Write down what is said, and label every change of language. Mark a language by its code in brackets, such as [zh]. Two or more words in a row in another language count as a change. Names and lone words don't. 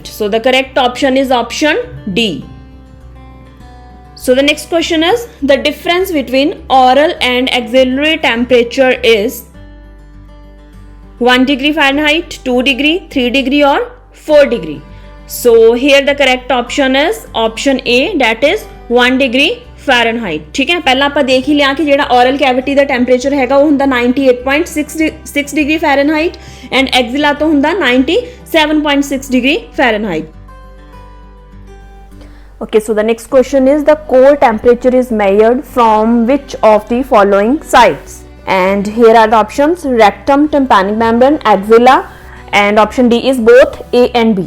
[en] So the correct option is option D. So the next question is, the difference between oral and axillary temperature is 1 degree Fahrenheit, 2 degree, 3 degree or 4 degree. So here the correct option is option A, that is 1 degree Fahrenheit. [hi] ठीक है, पहला [pa] ਆਪਾਂ [hi] देख ही लिया कि [pa] ਜਿਹੜਾ [en] oral cavity [pa] ਦਾ temperature ਹੈਗਾ ਉਹ ਹੁੰਦਾ 98.6 [en] degree Fahrenheit and axilla [pa] ਤੋਂ ਹੁੰਦਾ 97.6 [en] degree Fahrenheit. Okay, so the next question is, the core temperature is measured from which of the following sites? And here are the options: rectum, tympanic membrane, axilla, and option D is both A and B.